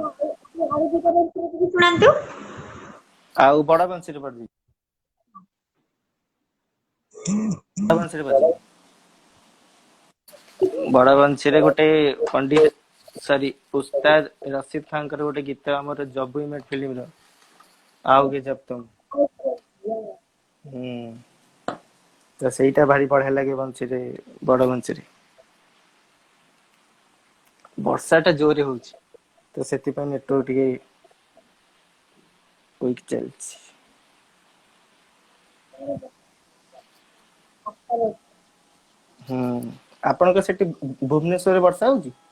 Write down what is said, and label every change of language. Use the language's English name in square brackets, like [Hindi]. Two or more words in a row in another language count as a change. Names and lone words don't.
[Odia] ଆପଣ ଆଉ ଗୀତ ଟିକେ ଶୁଣାନ୍ତୁ। ଆଉ ବଡ ବଂଶୀରେ ବଜେଇବି। ବଡ ବଂଶୀରେ ବଜେଇବି। ବଡ ବଂଶୀରେ ଗୋଟେ ପଣ୍ଡିତ ସରି ଉସ୍ତାଦ ରସିଦ ଖାଁଙ୍କର ଗୋଟେ ଗୀତ, ଆମର ଜବ ୱି ମେଟ୍ ଫିଲ୍ମର, [Hindi] आओगे जब तुम। [Odia] ହୁଁ, ତ ସେଇଟା ଭାରି ବଢିଆ ଲାଗେ ବଂଶୀରେ, ବଡ ବଂଶୀରେ। ବର୍ଷା ଟା ଜୋରରେ ହଉଛି, ତ ସେଥିପାଇଁ ନେଟୱାର୍କ ଟିକେ ୱିକ୍ ଚାଲିଛି। ହୁଁ, ଆପଣଙ୍କ ସେଠି ଭୁବନେଶ୍ୱରରେ ବର୍ଷା ହଉଛି?